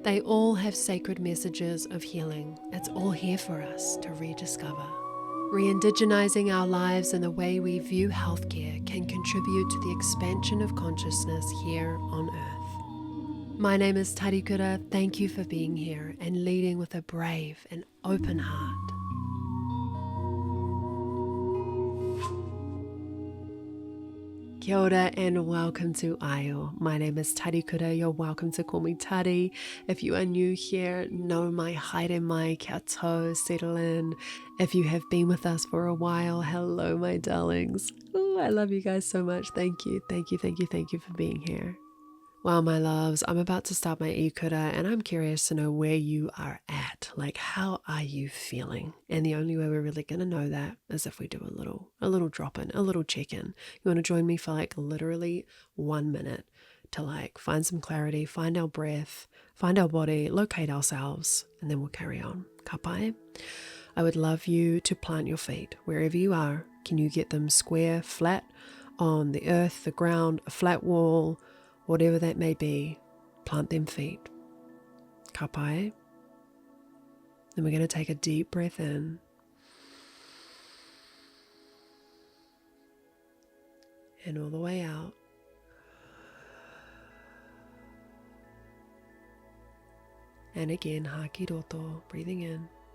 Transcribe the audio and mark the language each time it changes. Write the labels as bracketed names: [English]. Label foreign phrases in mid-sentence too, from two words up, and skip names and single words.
[English] They all have sacred messages of healing. It's all here for us to rediscover. Re-indigenizing our lives and the way we view healthcare can contribute to the expansion of consciousness here on Earth. My name is Tarikura. Thank you for being here and leading with a brave and open heart. [Māori] Kia ora [English] and welcome to Ayo. My name is Tarikura. You're welcome to call me Tari. If you are new here, know my [Māori] haere mai, kia tau, [English] settle in. If you have been with us for a while, hello my darlings. Ooh, I love you guys so much. Thank you for being here. Well, my loves, I'm about to start my ikura and I'm curious to know where you are at. Like, how are you feeling? And the only way we're really going to know that is if we do a little drop-in, a little check-in. You want to join me for like literally 1 minute to like find some clarity, find our breath, find our body, locate ourselves, and then we'll carry on. [Māori] Ka pai? [English] I would love you to plant your feet wherever you are. Can you get them square, flat on the earth, the ground, a flat wall, whatever that may be? Plant them feet. [Māori] Ka pai. [English] Then we're going to take a deep breath in. And all the way out. And again, hakiroto, breathing in.